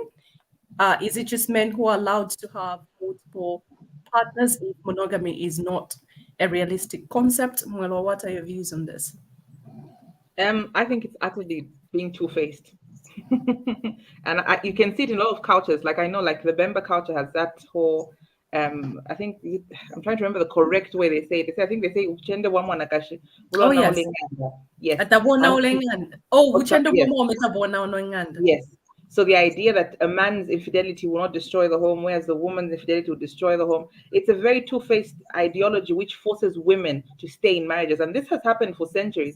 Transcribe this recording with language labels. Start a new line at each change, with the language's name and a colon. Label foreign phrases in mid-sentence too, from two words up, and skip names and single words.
English: Is it just men who are allowed to have multiple partners if monogamy is not a realistic concept? Mwelo, what are your views on this? I think it's actually being two-faced. And you can see it in a lot of cultures. Like I know, like the Bemba culture has that whole. I think I'm trying to remember the correct way they say it. I think they say
Bemba: uchende wa mwanakashi.
English: Oh yes. Yes. Yes. So the idea that a man's infidelity will not destroy the home, whereas the woman's infidelity will destroy the home, it's a very two-faced ideology which forces women to stay in marriages. And this has happened for centuries.